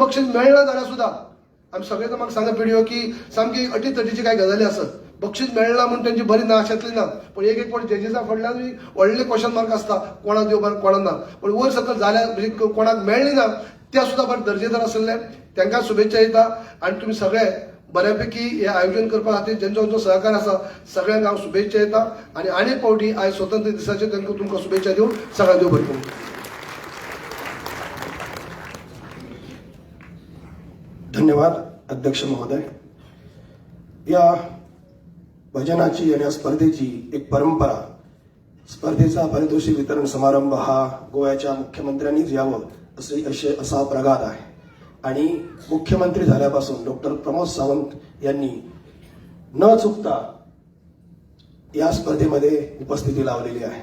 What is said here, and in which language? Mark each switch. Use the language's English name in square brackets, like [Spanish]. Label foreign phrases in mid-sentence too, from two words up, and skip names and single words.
[Konkani] बक्षीस मेळना जाल्यार सुद्दां आमी सगळे म्हाका सांगा पिडिओ की सामकी अटीतटीची कांय गजाली आसत बक्षीस मेळना म्हणून त्यांची बरी ना अशातली ना पण एक फावटी जजीसा फडल्यान व्हडले [English] question mark [Konkani] आसता कोणाक दिवपाक कोणाक ना पण वयर सकयल जाल्यार म्हणजे कोणाक मेळ्ळी ना त्या सुद्दां बरें दर्जेदार आसले तांकां शुभेच्छा दिता आनी तुमी सगळे बऱ्यापैकी हे आयोजन करपा खातीर जेंचो सहकार आसा सगळ्यांक हांव शुभेच्छा दिता आनी आनीक फावटी आयज स्वतंत्र दिसाचे तांकां तुमकां शुभेच्छा दिवन सगळ्यांक देव बरें करूं. [Marathi] धन्यवाद अध्यक्ष महोदय. या भजनाची आणि या स्पर्धेची एक परंपरा स्पर्धेचा पारितोषिक वितरण समारंभ हा गोव्याच्या मुख्यमंत्र्यांनीच यावं असा प्रघात आहे आणि मुख्यमंत्री झाल्यापासून डॉक्टर प्रमोद सावंत यांनी न चुकता या स्पर्धेमध्ये उपस्थिती लावलेली आहे.